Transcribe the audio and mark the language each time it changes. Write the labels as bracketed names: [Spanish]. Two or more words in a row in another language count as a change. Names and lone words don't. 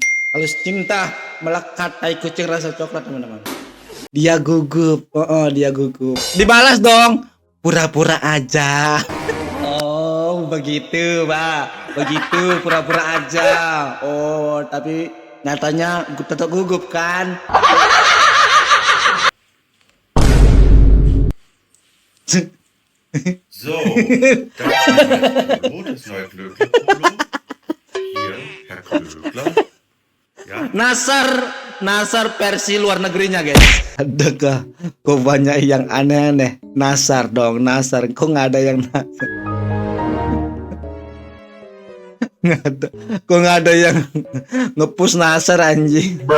[Indonesian] Kalau cinta melekat tai kucing rasa coklat teman-teman. Dia gugup. Dia gugup. Dibalas dong. Pura-pura aja. Oh, begitu, Pak. Begitu pura-pura aja. Oh, tapi nyatanya tetap gugup kan? [German] So, das neue Klöckler-Polo. Hier, Herr Klöckler. Ja. [Indonesian] Nasar versi luar negerinya guys. Adakah kok banyak yang aneh-aneh? Nasar dong, Nasar. Kok nggak ada yang Nasar? Nggak ada. Kok nggak ada yang nge-push Nasar anjing?